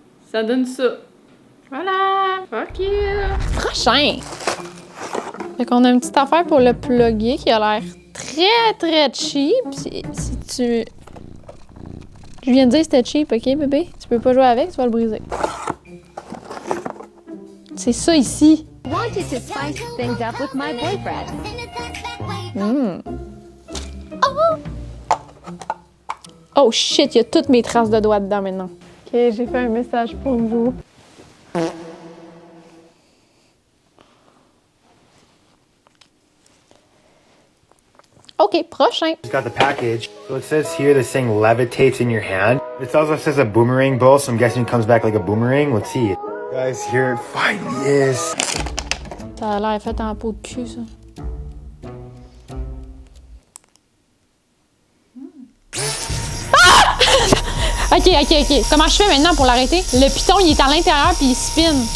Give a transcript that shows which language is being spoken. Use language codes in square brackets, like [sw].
[fr] ça donne ça. Voilà! [en] Fuck you! [fr] Prochain! Fait qu'on a une petite affaire pour le plugger qui a l'air très cheap. Si tu... Je viens de dire que c'était cheap, ok bébé? Tu peux pas jouer avec, tu vas le briser. C'est ça ici. [en] Wanted to spice things up with my boyfriend. Oh shit, [fr] il y a toutes mes traces de doigts dedans maintenant. Ok, j'ai fait un message pour vous. Ok, prochain. [en] Got the package. So it says here this thing levitates in your hand. It also says a boomerang bowl, so I'm guessing it comes back like a boomerang. Let's see. Guys, here it finally is. [fr] Ça a l'air fait en peau de cul, ça. Ah! Ok. Comment je fais maintenant pour l'arrêter? Le piton, il est à l'intérieur puis il spin.